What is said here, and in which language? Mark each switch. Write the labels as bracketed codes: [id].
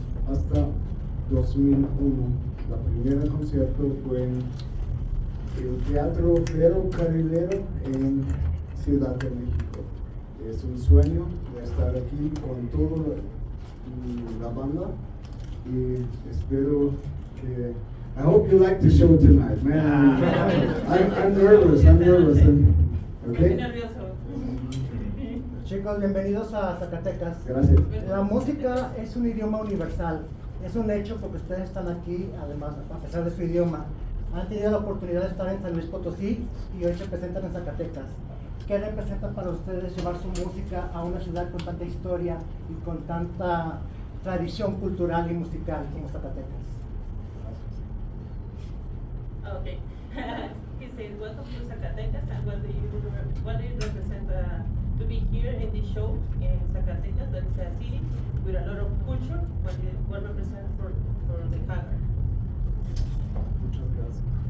[es] Hasta 2001, la primera concierto fue en el Teatro Ferrocarrilero en Ciudad de México. Es un sueño de estar aquí con toda la banda y espero que... [en] I hope you like the show tonight, man. I'm nervous, okay? [es] Chicos, bienvenidos a Zacatecas. Gracias. La música es un idioma universal. Es un hecho porque ustedes están aquí, además, a pesar de su idioma. Han tenido la oportunidad de estar en San Luis Potosí y hoy se presentan en Zacatecas. ¿Qué representa para ustedes llevar su música a una ciudad con tanta historia y con tanta tradición cultural y musical como Zacatecas? [en] Okay. He says, welcome to Zacatecas, and what do you represent to be here in this show in Zacatecas, that is a city with a lot of culture, what represents for the Haggard? [es] Muchas gracias.